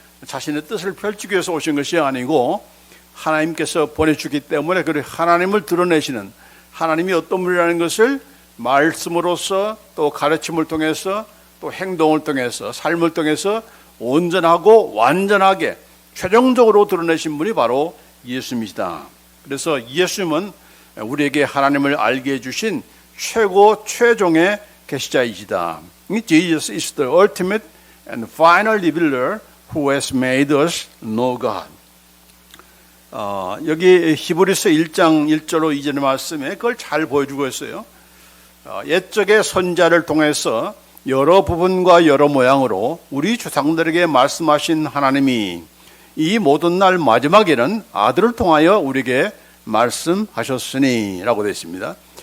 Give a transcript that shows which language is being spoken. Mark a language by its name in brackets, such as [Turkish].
[Korean] 자신의 뜻을 펼치기 위해서 오신 것이 아니고 하나님께서 보내주기 때문에 그 하나님을 드러내시는, 하나님이 어떤 분이라는 것을 말씀으로서 또 가르침을 통해서 또 행동을 통해서 삶을 통해서 온전하고 완전하게 최종적으로 드러내신 분이 바로 예수님이시다. 그래서 예수님은 우리에게 하나님을 알게 해주신 최종의 계시자이시다. [English] Jesus is the ultimate and final revealer who has made us know God. [Korean] 여기 히브리서 1장 1절로 2절의 말씀에 그걸 잘 보여주고 있어요. 옛적의 선자를 통해서 여러 부분과 여러 모양으로 우리 조상들에게 말씀하신 하나님이 이 모든 날 마지막에는 아들을 통하여 우리에게 말씀하셨으니 라고 되어 있습니다.